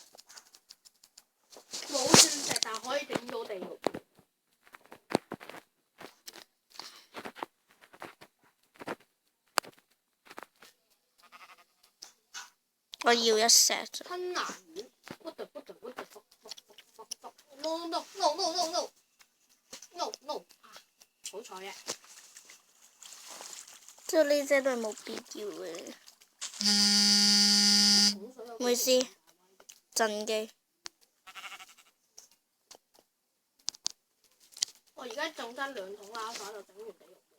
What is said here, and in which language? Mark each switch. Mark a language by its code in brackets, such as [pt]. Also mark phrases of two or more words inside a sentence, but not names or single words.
[yue] 冇鑽石但可以整到地獄。我要1 set 啫。吞拿魚 ， [en] what the fuck no no no no no no no no [yue] 好彩嘅。即係呢隻都係冇必要嘅。唔好意思，震機。我而家種真2桶啦，所就整完地獄。